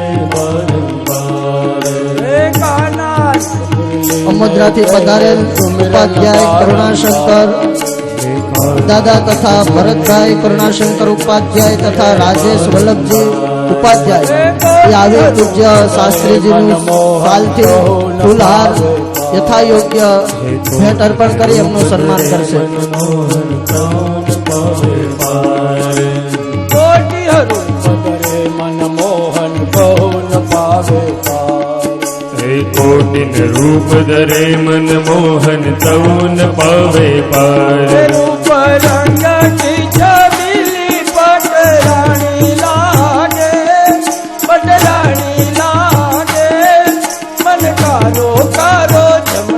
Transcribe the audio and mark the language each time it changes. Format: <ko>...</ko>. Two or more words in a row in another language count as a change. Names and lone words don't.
<gu>અમોદરાથી પધારેલ ઉપાધ્યાય કરુણાશંકર દાદા તથા ભરતભાઈ કરુણાશંકર ઉપાધ્યાય તથા રાજેશ વલ્લભજી ઉપાધ્યાય એ આવી પૂજ્ય શાસ્ત્રીજીનું કાલથી ફૂલહાર યથાયોગ્ય ભેટ અર્પણ કરી એમનું સન્માન કરશે.</gu> <hi>मनमोहन कौन पावे कोटिन रूप धरे मन मोहन तौन पावे पार. रूप रंग की छबिली पटरानी लागे, पटरानी लागे, मन कारो कारो</hi>